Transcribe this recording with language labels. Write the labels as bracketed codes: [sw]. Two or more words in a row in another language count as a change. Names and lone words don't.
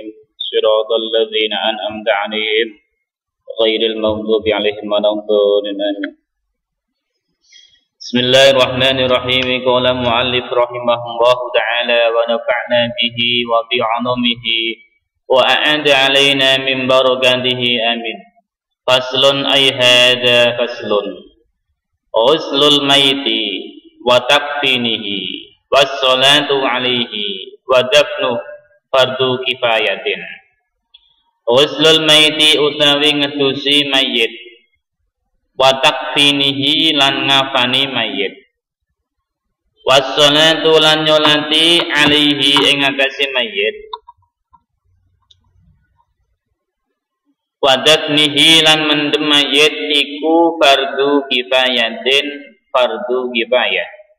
[ar] صراط الذين أنعمت عليهم غير المغضوب عليهم ولا الضالين. بسم الله الرحمن الرحيم. قال المؤلف رحمه الله تعالى ونفعنا به وبعلومه وأعاد علينا من بركاته آمين. فصل أي هذا فصل. غسل الميت وتكفينه والصلاة عليه ودفنه فرض كفاية. غسل الميت [jv] utawi ngedusi mayit [ar] وتكفينه [jv] lan ngafani mayit wassalatu lan nyolati alaihi ing atase mayit wadafnihi lan mendem mayit iku [ar] فرض كفاية فرض كفاية.